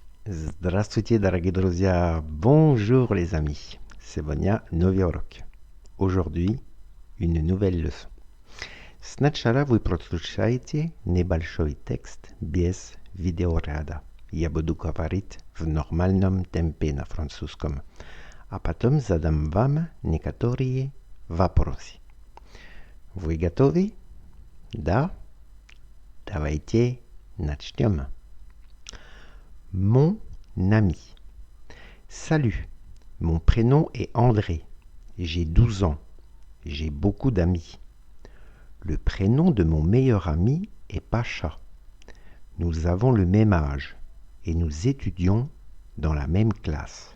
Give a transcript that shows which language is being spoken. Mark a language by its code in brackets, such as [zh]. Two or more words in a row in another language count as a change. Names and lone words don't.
[ru] Здравствуйте, дорогие друзья! [fr] Bonjour les amis! [ru] Сегодня новый урок. [fr] Aujourd'hui, une nouvelle leçon. [ru] Сначала вы прослушаете небольшой текст без видеоряда. Я буду говорить в нормальном темпе на французском, а потом задам вам некоторые вопросы. Вы готовы? Да? Давайте начнем. [fr] Mon ami. Salut, mon prénom est André. J'ai 12 ans. J'ai beaucoup d'amis. Le prénom de mon meilleur ami est Pacha. Nous avons le même âge et nous étudions dans la même classe.